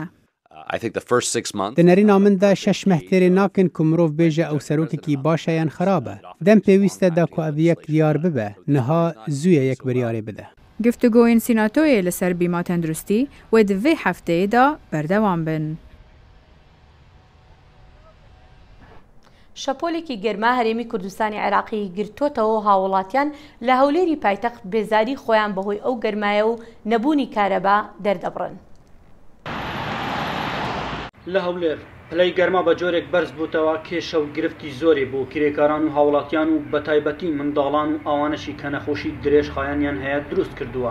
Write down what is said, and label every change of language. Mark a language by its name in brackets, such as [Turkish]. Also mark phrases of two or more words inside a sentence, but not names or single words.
[Kurdish] Di nerîna min de 6 mehtêrê nakin ku mirov bêje ew serokekî baş e yan xerab e. Dem pêwîst e da ku ev yek diyar bibe, niha zûye yek biryarê bide. Güftugoyên Sînatoyê li ser bîma tenduristî wê di vê hefteyê da berdewam bin. [Central Kurdish] شەپۆلێکی گەرما هەرێمی کوردستانی عێراقی گرتوتەوە هاوڵاتیان لە هەولێری پایتەخت بێزاری خۆیان بەهۆی ئەو گەرمایە و نەبوونی کارەبا دەردەبڕن. لە هەولێر پلەی گەرما بە جۆرێک بەرز بووتەوە کێشە و گرفتی زۆری بوو کرێکاران و هاوڵاتیان و بە تایبەتی منداڵان و ئەوانەشی کە نەخۆشی درێژخایەنیان هەیە دروست کردووە.